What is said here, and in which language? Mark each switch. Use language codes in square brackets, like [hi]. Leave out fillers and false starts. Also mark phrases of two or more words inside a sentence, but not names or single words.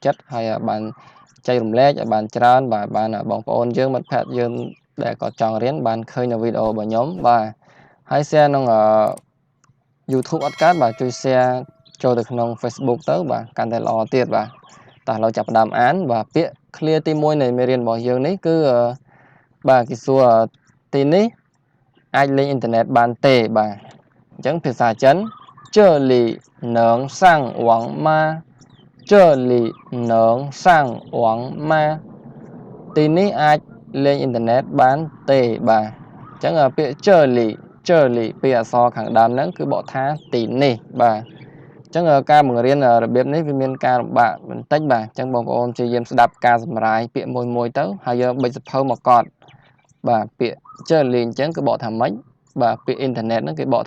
[km] ចិត្តហើយបានចែករំលែកឲ្យបានច្រើនបាទបានបងប្អូនយើងមិត្តភក្តិយើងដែលក៏ចង់រៀនបានឃើញនៅវីដេអូរបស់ខ្ញុំបាទហើយ share ក្នុងYouTube អត់កើតបាទជួយ share ចូលទៅក្នុង Facebook ទៅបាទកាន់តែល្អទៀតបាទតោះឥឡូវចាប់ផ្ដើមអានបាទពាក្យ clear ទី1នៃមេរៀនរបស់យើងនេះគឺបាទគេសួរទីនេះអាចលេងអ៊ីនធឺណិត បានទេបាទអញ្ចឹងភាសាចិន [zh] 这里能上网吗这里能上网吗 [km] ទីនេះអាចលេងអ៊ីនធឺណិតបានទេបាទអញ្ចឹងពាក្យ这里ពីអក្សរខាងដើមហ្នឹងគឺបកថាទីនេះបាទអញ្ចឹងការបង្រៀនរបៀបនេះវា មានការលំបាកបន្តិចបាទអញ្ចឹងបងប្អូនព្យាយាមស្ដាប់ការសម្រាយពាក្យមួយទៅហើយយកប៊ិចសភៅមកកត់បាទពាក្យ这里អញ្ចឹងគឺបកថាម៉េចបាទពាក្យអ៊ីនធឺណិតហ្នឹងគេបកថា